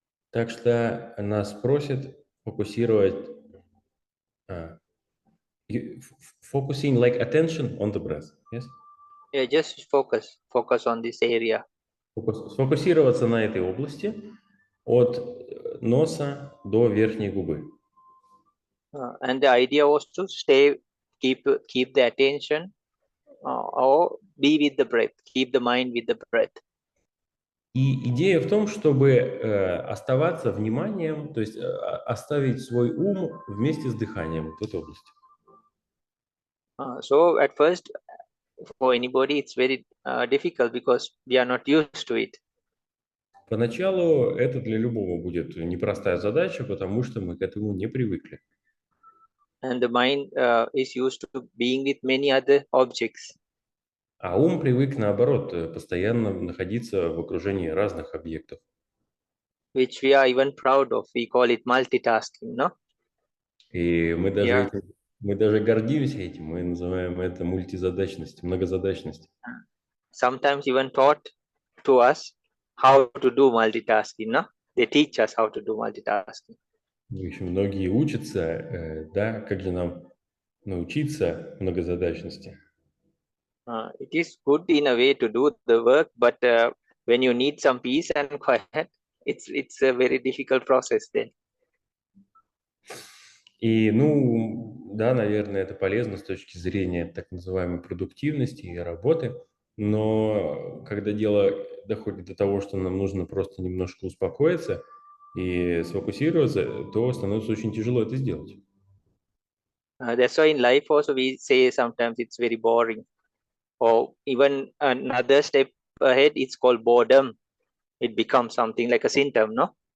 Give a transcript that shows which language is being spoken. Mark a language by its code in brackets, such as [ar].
[ru] Так что нас просят фокусировать, [en] focusing like attention on the breath, yes? Yeah, just focus on this area. [ru] Сфокусироваться на этой области от носа до верхней губы. [en] And the idea was to keep the attention or be with the breath, keep the mind with the breath. [ru] И идея в том, чтобы оставаться вниманием, то есть оставить свой ум вместе с дыханием в этой области. [en] So at first, for anybody, it's very difficult because we are not used to it. [ru] Поначалу это для любого будет непростая задача, потому что мы к этому не привыкли. [en] And the mind is used to being with many other objects. [ru] А ум привык, наоборот, постоянно находиться в окружении разных объектов. [en] Which we are even proud of. We call it multitasking, no? [ru] И мы даже гордимся этим, мы называем это мультизадачность, многозадачность. [en] Sometimes even taught to us how to do multitasking, no? They teach us how to do multitasking. [ru] В общем, многие учатся, да, как же нам научиться многозадачности. [en] It is good in a way to do the work, but when you need some peace and quiet, it's a very difficult process then. [ru] И, да, наверное, это полезно с точки зрения так называемой продуктивности и работы, но когда дело доходит до того, что нам нужно просто немножко успокоиться и сфокусироваться, то становится очень тяжело это сделать. [en] That's why in life also we say sometimes it's very boring. Or even another step ahead, it's called boredom. It becomes something like a symptom, no?